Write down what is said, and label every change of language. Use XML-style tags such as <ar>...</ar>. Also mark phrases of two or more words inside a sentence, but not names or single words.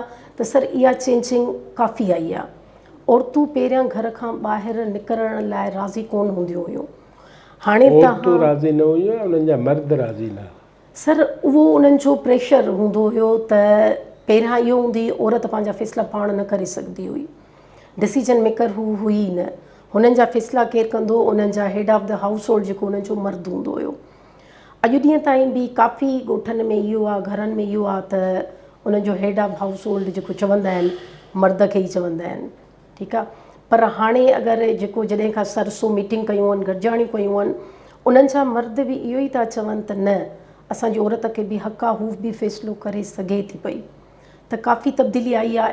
<sd>त सर इहा चेंजिंग काफ़ी आई आहे। औरतूं पहिरियां घर खां ॿाहिरि निकिरण लाइ राज़ी कोन हूंदियूं हुयूं, हाणे औरतूं राज़ी न हुयूं, उन्हनि जा मर्द राज़ी न। सर उहो उन्हनि जो प्रेशर हूंदो हुयो त पहिरियां इहो हूंदी औरत पंहिंजा फ़ैसिला पाण न करे सघंदी हुई,</sd> <en>decision maker</en> <sd>हू हुई न, हुननि जा फ़ैसिला केरु कंदो, उन्हनि जा</sd> <en>head of the household</en> <sd>जेको उन्हनि जो मर्द हूंदो हुयो। अॼु ॾींहं ताईं बि काफ़ी ॻोठनि में इहो आहे, घरनि में इहो आहे त उन्हनि जो</sd> <en>head of household</en> <sd>जेको चवंदा आहिनि मर्द खे ई चवंदा आहिनि, ठीकु आहे। पर हाणे अगरि जेको जॾहिं खां सरसो मीटिंग कयूं आहिनि, गॾिजाणियूं कयूं आहिनि, उन्हनि जा मर्द बि इहो ई था चवनि त न, असांजी औरत खे बि हक़ आहे, हू बि फ़ैसिलो करे सघे थी पई। त काफ़ी तब्दीली आई आहे।</sd>